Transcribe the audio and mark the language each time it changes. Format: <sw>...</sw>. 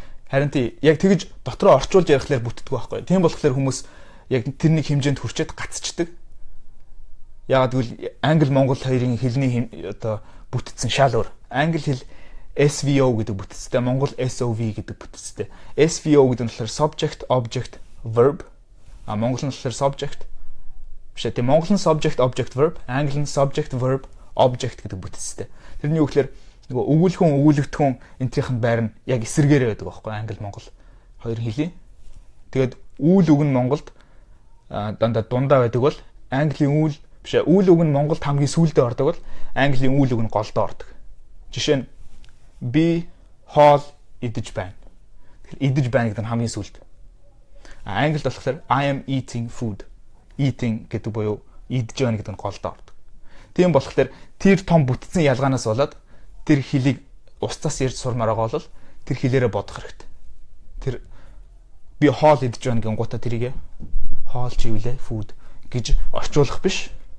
<mn>Харин тий яг тэгж дотроо орчуулж ярихлаар бүтдэг байхгүй. Тийм болохоор хүмүүс яг тэр нэг хэмжээнд хүрчээд гацчдаг. Яагаад гэвэл англи монгол хоёрын хэлний одоо бүтцэн шал өөр. Англи хэл SVO гэдэг бүтцтэй, монгол SOV гэдэг бүтцтэй. SVO гэдэг нь болохоор subject, object, verb. Монгол нь болохоор subject. Биш ээ, монгол нь subject, object, verb, англи нь subject, verb, object гэдэг бүтцтэй. Тэрний үг гэхээр нөгөө өгүүлхэн, өгүүлэгдэхүүн энтрийнх нь байр нь яг эсэргээрээ байдаг байхгүй англи, монгол хоёр хэлий. Тэгээд үйл үг нь монголд дундаа байдаг бол английн үйл биш ээ, үйл үг нь монголд хамгийн сүүлдээ ордог бол английн үйл үг нь голдоо ордог. Жишээ нь би хоол идэж байна. Тэгэхээр идэж байна гэдэг нь хамгийн сүүлд. Англид болохоор</mn> <en>I am eating food.</en> <mn>Eating гэдэг буюу идэж байна гэдэг нь голдоо ордог. Тийм болохоор тэр том бүтцэн ялгаанаас болоод тэр хэлийг устдаас ярьж сурмаар байгаа бол тэр хэлээрээ бодох хэрэгтэй. Тэр би хоол идэж байна гэн гутаа тэрийг хоол чивлээ food гэж орчуулах биш.</mn>